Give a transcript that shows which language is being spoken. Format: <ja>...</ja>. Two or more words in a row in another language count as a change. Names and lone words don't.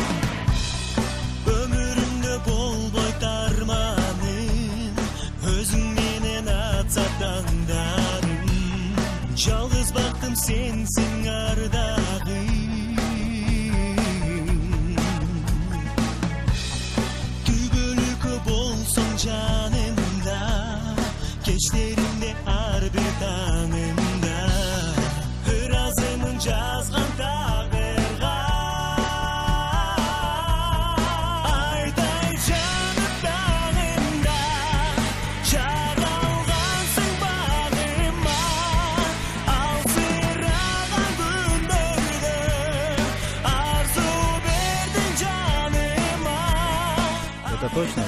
<ky>Өмүрүмдө болбой тарманым, өзүңө жалғыз бақтым сенсің ардағым, түбөлүккө болсоң жанымда, кечтеримде ар бир таңымда, ыраазымын жазган тагдырга. Айтай жаным тагында, жаралгансың багыма, алсыраган күндөрдө арзу бердиң жаныма.</ky> <ru>Это точно?</ru>